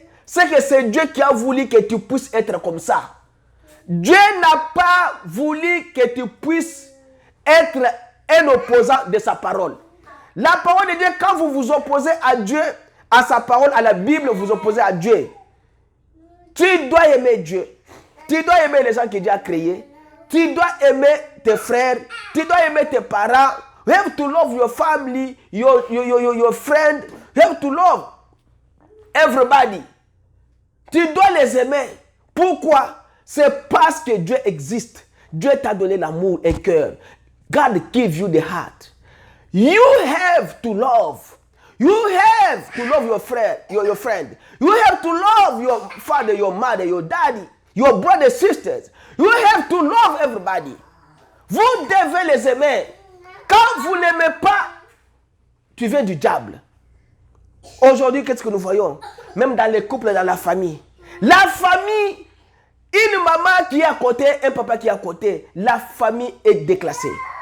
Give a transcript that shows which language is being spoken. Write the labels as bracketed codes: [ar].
[fr] c'est que c'est Dieu qui a voulu que tu puisses être comme ça. Dieu n'a pas voulu que tu puisses être un opposant de sa parole. La parole de Dieu, quand vous vous opposez à Dieu, à sa parole, à la Bible, vous opposez à Dieu. Tu dois aimer Dieu. Tu dois aimer les gens que Dieu a créés. Tu dois aimer tes frères. Tu dois aimer tes parents. [en] You have to love your family, your friend. You have to love everybody. [fr] Tu dois les aimer. Pourquoi? C'est parce que Dieu existe. Dieu t'a donné l'amour et cœur. [en] God give you the heart. You have to love. You have to love your friend, your friend. You have to love your father, your mother, your daddy, your brothers, sisters. You have to love everybody. [fr] Vous devez les aimer. Quand vous n'aimez pas, tu viens du diable. Aujourd'hui, qu'est-ce que nous voyons? Même dans les couples, dans la famille. La famille, une maman qui est à côté, un papa qui est à côté, la famille est déclassée.